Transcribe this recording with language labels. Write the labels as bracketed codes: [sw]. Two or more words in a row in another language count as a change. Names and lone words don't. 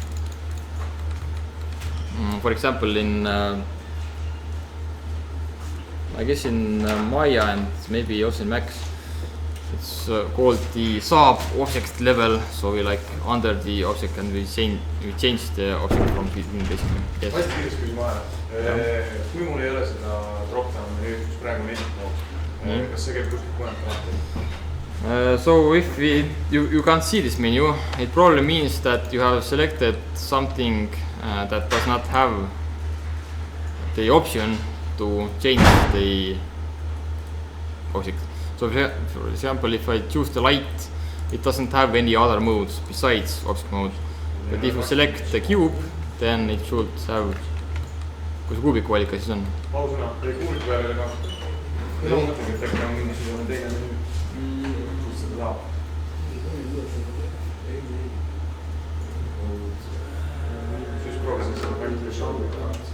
[en] For example, in I guess in Maya and maybe also in Max, It's called the sub object level, so we like under the object and we change the object from within basically. Yes. [et] Hästi kiiresti küsin vahele. Kui mul ei ole seda drop-down menüüd, kus praegu on edit-mode, kas see käib kuskilt mujalt alati? [en] So if you can't see this menu, it probably means that you have selected something that does not have the option to change the object. So for example, if I choose the light, it doesn't have any other modes besides object mode. But if you select the cube, then it should have. [et] Kus see kuubiku valika siis on? Ausõna, ei kuubiku peal oli ka. Ma mõtlengi, et äkki on mingisugune teine menüü. Kus seda saab? Siis proovisin seda paljudele šalluga.